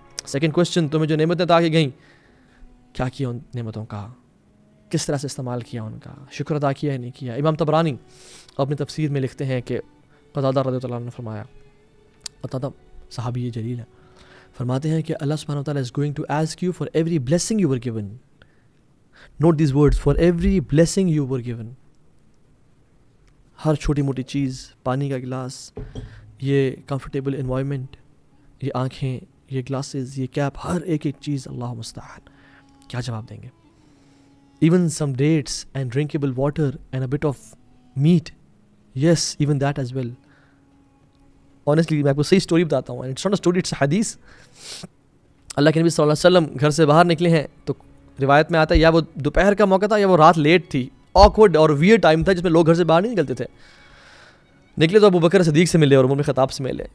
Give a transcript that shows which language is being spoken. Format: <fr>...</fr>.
<ur>Second question, تمہیں جو نعمتیں عطا کی گئیں کیا کیا ان نعمتوں کا, کس طرح سے استعمال کیا ان کا, شکر ادا کیا یا نہیں کیا. امام طبرانی اپنی تفسیر میں لکھتے ہیں کہ قتادہ رضی اللہ عنہ نے فرمایا, قتادہ صحابی جلیل ہے, فرماتے ہیں کہ اللہ سبحانہ وتعالی</ur> <en>is going to ask you for every blessing you were given. Note these words, for every blessing you were given.</en> <ur>ہر چھوٹی موٹی چیز, پانی کا گلاس, یہ کمفرٹیبل انوائرمنٹ, یہ آنکھیں, یہ گلاسز, یہ کیپ, ہر ایک چیز اللہ مستعان کیا جواب دیں گے.</ur> <en>Even some dates and drinkable water and a bit of meat, yes, even that as well. Honestly</en> <ur>میں آپ کو صحیح سٹوری بتاتا ہوں,</ur> <en>it's not a story, it's a</en> <ur>حدیث. اللہ کے نبی صلی اللہ علیہ وسلم گھر سے باہر نکلے ہیں تو روایت میں آتا ہے یا وہ دوپہر کا موقع تھا یا وہ رات لیٹ تھی, آکورڈ اور ویئرڈ ٹائم تھا جس میں لوگ گھر سے باہر نہیں نکلتے تھے. نکلے تو ابو بکر صدیق سے ملے اور عمر بن خطاب سے ملے.</ur>